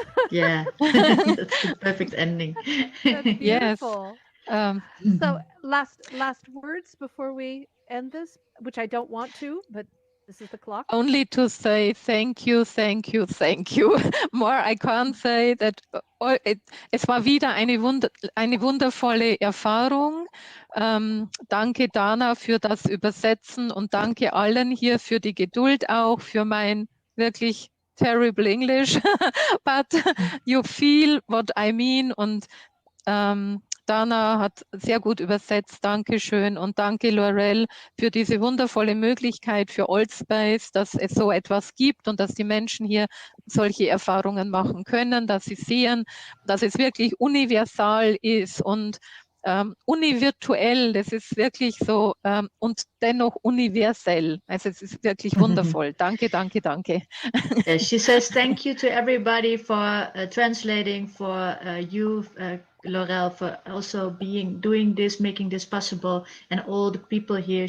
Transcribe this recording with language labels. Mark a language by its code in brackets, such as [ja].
[en] Yeah, that's the perfect ending. That's Yes. beautiful. Um, So last words before we end this, which I don't want to, but this is the clock. only to say thank you, thank you, thank you. More I can't say that. [de] Es war wieder eine wundervolle Erfahrung. Danke Dana für das Übersetzen und danke allen hier für die Geduld auch, für mein wirklich [en] terrible English. But you feel what I mean [de] und Dana hat sehr gut übersetzt. Dankeschön und danke Laurel für diese wundervolle Möglichkeit für Old Space, dass es so etwas gibt und dass die Menschen hier solche Erfahrungen machen können, dass sie sehen, dass es wirklich universal ist und univirtuell, das ist wirklich so und dennoch universell. Also es ist wirklich wundervoll. Danke, danke, danke. [en] Yeah, she says thank you to everybody for translating, for you, Laurel, for also doing this, making this possible, and all the people here.